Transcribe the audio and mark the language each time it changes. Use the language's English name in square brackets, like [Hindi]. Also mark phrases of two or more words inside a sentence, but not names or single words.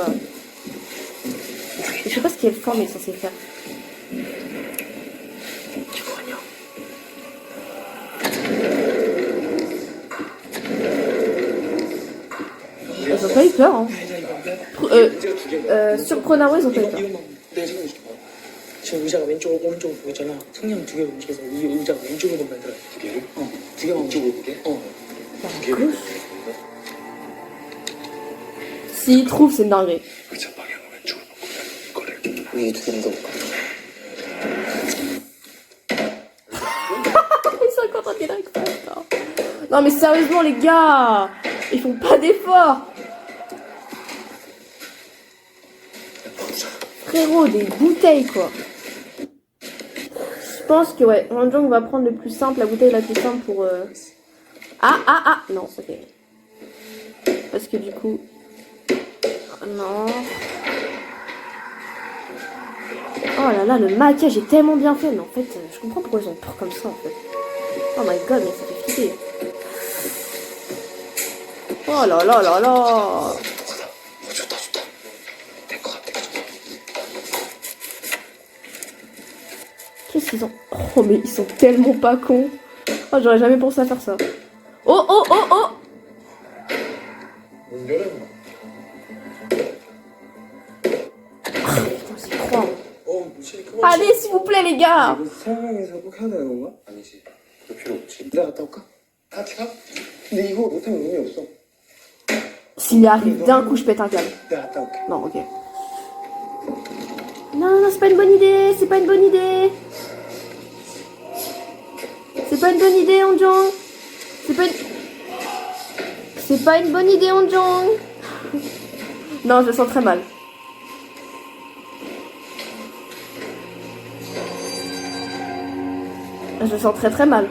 [French] Je sais pas ce quelle forme il est censé faire. Ils ont pas eu peur, hein. Surprenant, ils ont pas eu peur. [Korean] 내가 설명해줄게. 지금 의자가 왼쪽으로 오른쪽으로 보이잖아. 성냥 두 개를 움직여서 이 의자가 왼쪽으로 만들어. 두 개를? 두 개만 왼쪽으로 보게? 두 개를? [French] S'ils trouvent, c'est une dinguerie. [Korean] 의자 방향을 왼쪽으로 바꾸면 이거를 위에 두 개를 넣어볼까? [French] Ils sont contents qu'il arrive pas. Non mais sérieusement les gars, ils font pas d'efforts. Frérot, des bouteilles quoi. Je pense que ouais, Wonjong va prendre le plus simple, la bouteille la plus simple pour... Ah non, ok. Parce que du coup... Non. Oh là là, le maquillage est tellement bien fait, mais en fait, je comprends pourquoi ils ont peur comme ça en fait. [English] Oh my god, [French] mais ça fait flipper. Oh là là là là. Qu'est-ce qu'ils ont... Oh mais ils sont tellement pas cons. Oh j'aurais jamais pensé à faire ça. Oh oh oh oh. Ah, putain c'est croix. Allez s'il vous plaît les gars. [Korean] 이거 세 명이서 꼭 해야 되는 건가? 아니지. 그 필요 없지. 내가 갔다 올까? 같이 가? 근데 이거 못하면 의미 없어. [French] S'il y arrive d'un coup je pète un câble. [Korean] 내가 갔다 올게. [French] Non ok. Non, c'est pas une bonne idée, c'est pas une bonne idée. C'est pas une bonne idée, Wonjong. C'est pas une bonne idée, Wonjong. Non, je le sens très mal. Je le sens très très mal.